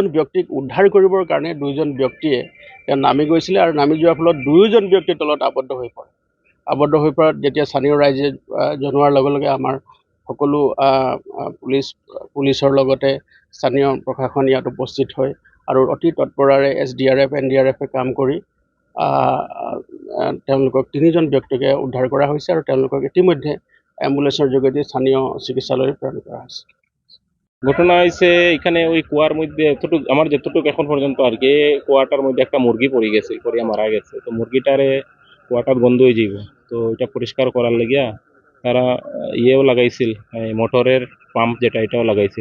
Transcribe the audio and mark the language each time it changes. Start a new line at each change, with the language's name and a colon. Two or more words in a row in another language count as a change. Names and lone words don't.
Assamese: ব্যক্তিক উদ্ধাৰ কৰিবৰ কাৰণে দুইজন ব্যক্তিয়ে নামি গৈছিলে আৰু নামি যোৱাৰ ফলত দুয়োজন ব্যক্তিৰ তলত আবদ্ধ হৈ পৰাত যেতিয়া স্থানীয় ৰাইজে জনোৱাৰ লগে লগে আমাৰ সকলো পুলিচৰ লগতে স্থানীয় প্ৰশাসন ইয়াত উপস্থিত হয় আৰু অতি তৎপৰৰে SDRF NDRF কাম কৰি তেওঁলোকক তিনিজন ব্যক্তিকে উদ্ধাৰ কৰা হৈছে আৰু তেওঁলোকক ইতিমধ্যে এম্বুলেন্সের যোগেদি স্থানীয় চিকিৎসালয়ে
Bangla: প্রেরণ করা হয়েছে। ঘটনা হয়েছে এখানে ওই কুয়ার মধ্যে আমার যতটুকু এখন পর্যন্ত আর কি, কুয়াটার মধ্যে একটা মুরগি পড়ে গেছে, পড়িয়া মারা গেছে। তো মুরগিটারে কুয়াটার গন্ধ হয়ে যাব, তো এটা পরিষ্কার করার লাগিয়া তারা ইয়েও লাগাইছিল, মোটরের পাম্প যেটা, এটাও লাগাইছিল।